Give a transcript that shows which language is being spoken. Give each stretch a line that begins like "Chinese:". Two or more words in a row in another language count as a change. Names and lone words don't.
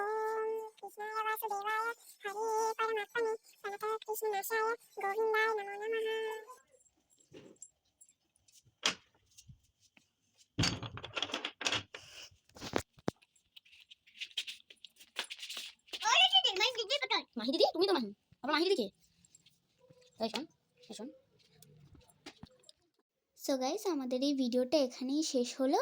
Sanskrit: ओम कृष्णाय वासुदेवाय हरे परमात्मने प्रणतः कृष्णनाशाय गोविन्दाय नमो नमः।
Bangla: মাহি দিদি, তুমি তো মাহি, আবার মাহি দিদিকে শোন।
English: So guys,
Bangla: আমাদের এই ভিডিওটা এখানেই শেষ হলো।